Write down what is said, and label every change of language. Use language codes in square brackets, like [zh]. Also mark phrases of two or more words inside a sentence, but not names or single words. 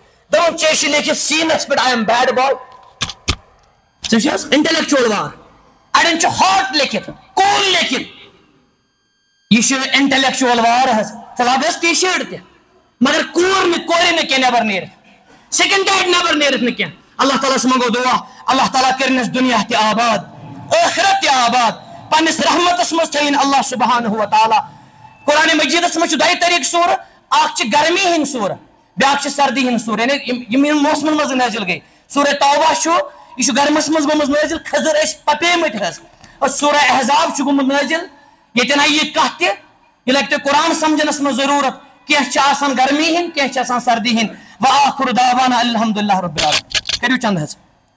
[ks] دوٚپُن ژےٚ چھُ لیکھِتھ سیٖنس پٮ۪ٹھ [en] I am bad boy [ks] ژےٚ چھِ حظ انٹلیکچُول وار اڑٮ۪ن چھُ ہاٹ لیکھِتھ کوٗل لیکھِتھ یہ انٹلیکچُول وار حظ ژٕ لاگس ٹی شٲٹ تہ مگر کور نہ نبر نیرتھ [en] skin tight [ks] نبر نیرتھ نہ اللہ تعالیٰ منگو دعا اللہ تعالیٰ کرنس دنیا تہ آباد ٲخرت تہ آباد پنس رحمتس مز تھین اللہ سبحانہ و تعالیٰ قرآن مجیدس مجھ دۄیہِ طریقہٕ سورہ اکھ گرمی ہند سورہ بیاکھ سردی ہند سورہ یعنی یم موسمن مز نازل گئی سورہ توبہ یہ گرمس مز گوٚمُت نازل کھزر پپیمت حظ سورہ احزاب گوٚمُت نازل یتن آئی یہ کت تہ یہ لگہ تۄہہِ قرآن سمجھنس مز ضرورت کینٛہہ گرمی ہند کینٛہہ سردی ہند [ar] وآخر دعوانا الحمدللہ رب العالمین [ks] کٔرِو چند حظ